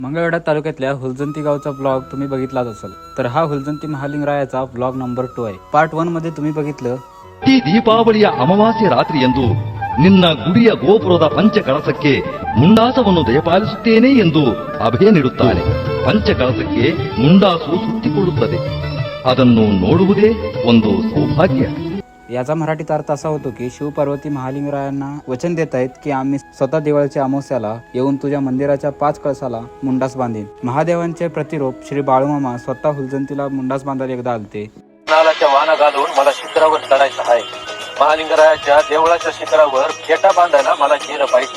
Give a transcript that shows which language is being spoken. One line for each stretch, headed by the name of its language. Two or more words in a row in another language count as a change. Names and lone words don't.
Marathi: मंगळवेढा तालुक्यातल्या हुलजंती गावचा ब्लॉग तुम्ही बघितलाच असेल. तर हा हुलजंती महालिंगरायाचा ब्लॉग नंबर 2 आहे. ಪಾರ್ಟ್ 1 मध्ये तुम्ही ಬಗಿतलं
Kannada: ಈ ದೀಪಾವಳಿಯ ಅಮಾವಾಸ್ಯೆ ರಾತ್ರಿಯಂದು ನಿನ್ನ ಗುಡಿಯ ಗೋಪುರದ ಪಂಚಕಳಸಕ್ಕೆ ಮುಂಡಾಸವನ್ನು ದಯಪಾಲಿಸುತ್ತೇನೆ ಎಂದು ಅಭಯ ನೀಡುತ್ತಾನೆ. ಪಂಚಕಳಸಕ್ಕೆ ಮುಂಡಾಸು ಸುತ್ತಿಕೊಳ್ಳುತ್ತದೆ. ಅದನ್ನು ನೋಡುವುದೇ ಒಂದು ಸೌಭಾಗ್ಯ.
Marathi: याचा मराठीत अर्थ असा होतो की शिव पार्वती महालिंगरायांना वचन देत आहेत की आम्ही स्वतः दिवाळीच्या अमावस्याला येऊन तुझ्या मंदिराच्या 5 कळसाला मुंडास बांधेन. महादेवांचे प्रतिरूप श्री बाळूमामा स्वतः हुलजंतीला मुंडास बांधायला एकदा आलते. नालाच्या वाना घालून मला शिखरावर चढायचं आहे. महालिंगरायाच्या देवळाच्या शिखरावर फेटा बांधायला मला गेलं पाहिजे.